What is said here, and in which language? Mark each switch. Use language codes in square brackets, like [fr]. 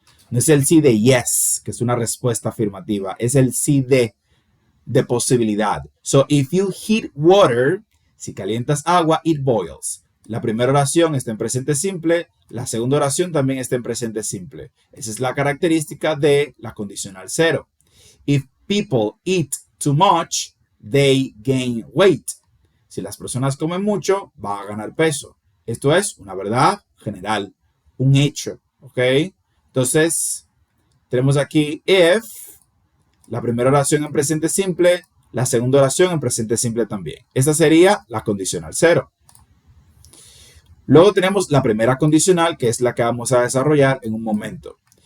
[es] No es el sí de yes, que es una respuesta afirmativa. Es el sí de posibilidad. [en] So, if you heat water, [es] si calientas agua, [en] it boils. [es] La primera oración está en presente simple. La segunda oración también está en presente simple. Esa es la característica de la condicional 0. [en] If people eat too much, they gain weight. [es] Si las personas comen mucho, va a ganar peso. Esto es una verdad general, un hecho, ¿ok? Entonces, tenemos aquí if, la primera oración en presente simple, la segunda oración en presente simple también. Esta sería la condicional 0. Luego tenemos la primera condicional, que es la que vamos a desarrollar en un momento.